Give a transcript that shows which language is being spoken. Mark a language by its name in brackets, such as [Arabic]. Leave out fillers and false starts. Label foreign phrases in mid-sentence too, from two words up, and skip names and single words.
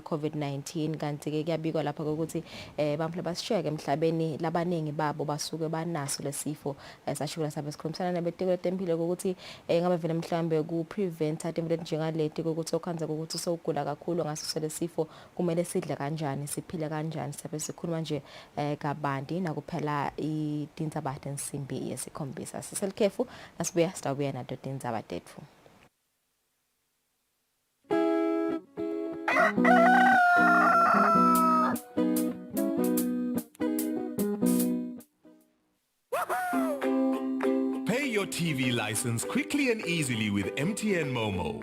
[Swati] COVID-19 kanti ke kuyabikwa lapha ukuthi bamphela basishiyeke emhlabeni labaningi babo basuke banaso lesifo sashukela sabe sikhulumisana nebetiko letempilo ukuthi ngabe vele mhlambe ku prevent into njengaleti ukuthi okhanza ukuthi sowugula kakhulu ngaso lesifo kumele sidle kanjani siphile kanjani sabe sikhuluma nje kabanti nakuphela idindzaba ensimbi yesikhombisa siselikhefu asibuya sitabuya nato tindzaba tetfu. [English] Pay your TV license quickly and easily with MTN Momo.